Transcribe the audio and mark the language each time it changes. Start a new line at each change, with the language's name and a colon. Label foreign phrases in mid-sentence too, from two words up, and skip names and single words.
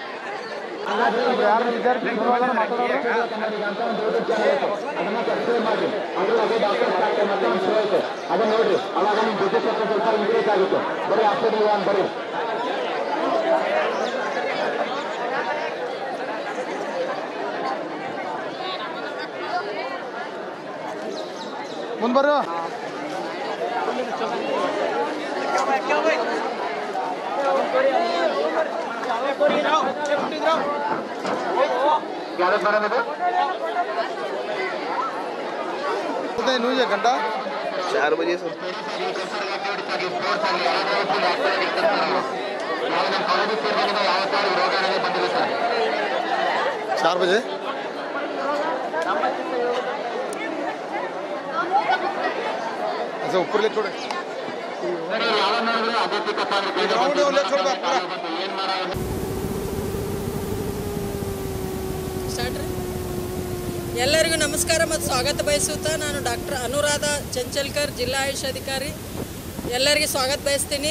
Kannada: ಅದನ್ನ ನೋಡ್ರಿ. ಅವಾಗ ನಿಮ್ ಜೊತೆ ಸ್ವಲ್ಪ ಇಂಕ್ರೀಸ್ ಆಗುತ್ತೆ. ಬರೀ ಆಸ್ಪತ್ರೆ ಬರ್ರಿ. ಮುಂದೆ ಬರ್ರು.
Hindi: घंटा 4 बजे से 4 बजे अच्छा ऊपर ले छोड़े
Kannada: ಎಲ್ಲರಿಗೂ ನಮಸ್ಕಾರ ಮತ್ತು ಸ್ವಾಗತ ಬಯಸುತ್ತಾ ನಾನು ಡಾಕ್ಟರ್ ಅನುರಾಧ ಚಂಚಲ್ಕರ್, ಜಿಲ್ಲಾ ಆಯುಷ್ ಅಧಿಕಾರಿ. ಎಲ್ಲರಿಗೆ ಸ್ವಾಗತ ಬಯಸ್ತೀನಿ.